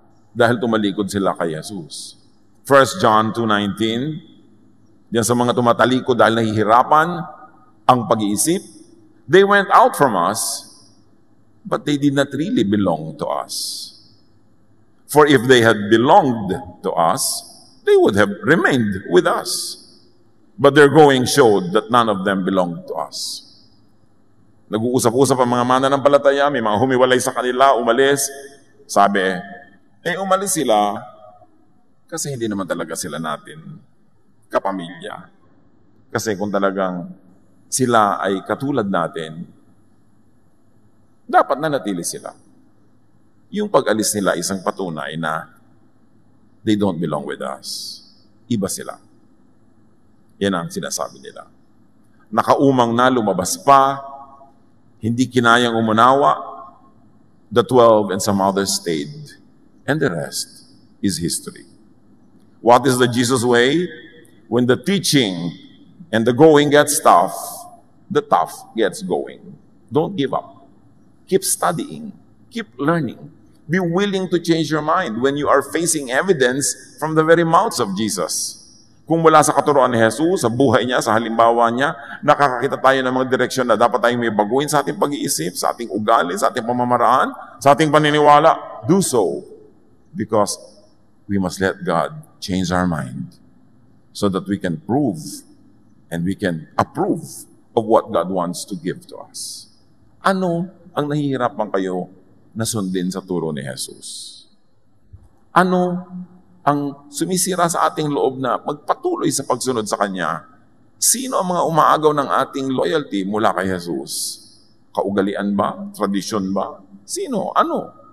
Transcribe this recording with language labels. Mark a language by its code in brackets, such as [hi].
[tl] Dahil tumalikod sila kay Jesus. 1 John 2:19, diyan sa mga tumatalikod dahil nahihirapan ang pag-iisip, [en] they went out from us, but they did not really belong to us. For if they had belonged to us, they would have remained with us. But their going showed that none of them belonged to us. [tl] Nag-uusap-usap ang mga mananampalataya, may mga humiwalay sa kanila, umalis. Sabi, umalis sila kasi hindi naman talaga sila natin kapamilya. Kasi kung talagang sila ay katulad natin, dapat nanatili sila. Yung pag-alis nila isang patunay na [en] they don't belong with us. [tl] Iba sila. Yan ang sinasabi nila. Nakaumang na, lumabas pa, hindi kinayang umunawa, [en] the 12 and some others stayed, and the rest is history. What is the Jesus way? When the teaching and the going gets tough, the tough gets going. Don't give up. Keep studying. Keep learning. Be willing to change your mind when you are facing evidence from the very mouths of Jesus. [tl] Kung mula sa katuroan ni Jesus, sa buhay niya, sa halimbawa niya, nakakakita tayo ng mga direksyon na dapat tayong may baguhin sa ating pag-iisip, sa ating ugali, sa ating pamamaraan, sa ating paniniwala, [en] do so. Because we must let God change our mind so that we can prove and we can approve of what God wants to give to us. [tl] Ano ang nahihirapan kayo na sundin sa turo ni Jesus? Ano ang sumisira sa ating loob na magpatuloy sa pagsunod sa Kanya? Sino ang mga umaagaw ng ating loyalty mula kay Jesus? Kaugalian ba? Tradisyon ba? Sino? Ano?